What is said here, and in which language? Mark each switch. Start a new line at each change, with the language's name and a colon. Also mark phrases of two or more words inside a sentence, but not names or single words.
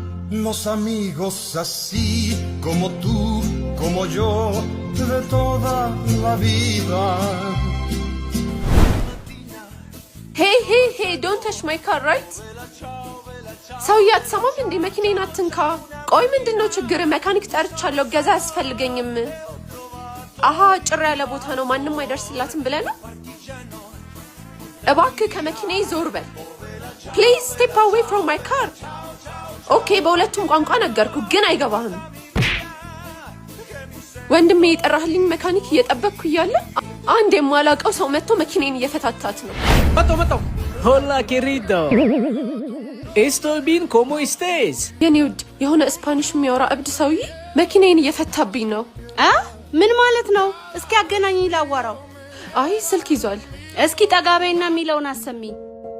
Spanish: Los amigos así como tú, como yo, de toda la vida.
English: Hey, don't touch my car, right?
Amharic: ሰውዬ አትሰማም እንዴ? መኪናዬን አትንካ። ቆይ ምንድነው ችግር? መካኒክ ጠርቻለሁ፣ ገዛ ያስፈልገኝም። አሃ ጭር ያለ ቦታ ነው፣ ማንንም አይደርስላትም ብለህ ነው? እባክህ ከመኪናዬ ዞር በል።
English: Please step away from my car.
Amharic: ኦኬ፣ በሁለቱም ቋንቋ ነገርኩ፣ ግን አይገባህም። ወንድሜ የጠራህልኝ መካኒክ እየጠበቅኩ እያለ አንድ የማላውቀው ሰው መጥቶ መኪናዬን እየፈታታት ነው።
Spanish: መጣው Hola querido. Estoy bien, ¿cómo estás?
Amharic: የኔ ውድ የሆነ ስፓኒሽ የሚያወራ እብድ ሰውዬ መኪናዬን እየፈታብኝ ነው። ምን ማለት ነው? እስኪ አገናኝኝ ላዋራው። አይ ስልክ ይዟል። እስኪ ጠጋበይና የሚለውን አሰሚኝ።